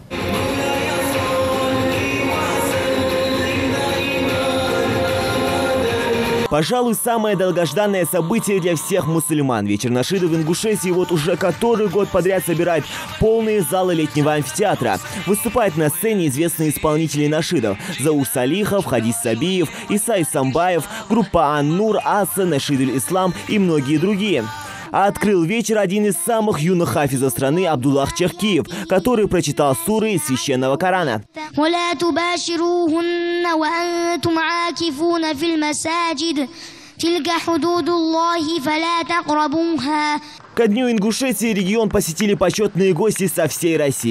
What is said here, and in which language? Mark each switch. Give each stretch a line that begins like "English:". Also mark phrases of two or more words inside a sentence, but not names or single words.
Russian: Пожалуй, самое долгожданное событие для всех мусульман. Вечер нашидов в Ингушетии вот уже который год подряд собирает полные залы летнего амфитеатра. Выступают на сцене известные исполнители нашидов: Заур Салихов, Хадис Сабиев, Исай Самбаев, группа Ан-Нур, Аса, Нашидуль Ислам и многие другие. А открыл вечер один из самых юных хафизов страны Абдуллах Чахкиев, который прочитал суры из священного Корана. Ко дню Ингушетии регион посетили почетные гости со всей России.